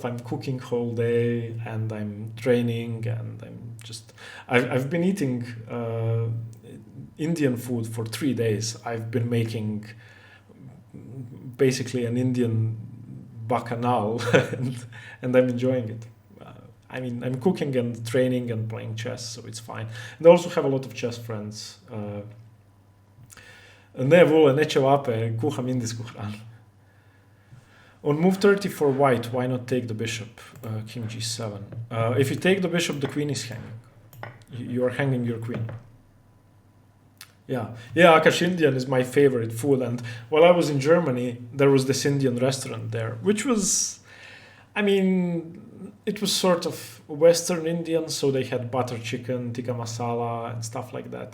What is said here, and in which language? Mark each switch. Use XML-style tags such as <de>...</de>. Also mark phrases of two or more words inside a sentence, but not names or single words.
<en>I'm cooking whole day, and I'm training, and I've been eating Indian food for 3 days. I've been making basically an Indian bacchanal, and I'm enjoying it. I mean, I'm cooking and training and playing chess, so it's fine. And I also have a lot of chess friends.</en> <hr>Ne vole, neće vape, kuham indijsku hranu.</hr> <en>On move 30 for white, why not take the bishop? King g7. If you take the bishop, the queen is hanging. You are hanging your queen. Yeah, Akash Indian is my favorite food. And while I was in Germany, there was this Indian restaurant there, which was, I mean, it was sort of Western Indian, so they had butter chicken, tikka masala, and stuff like that.</en>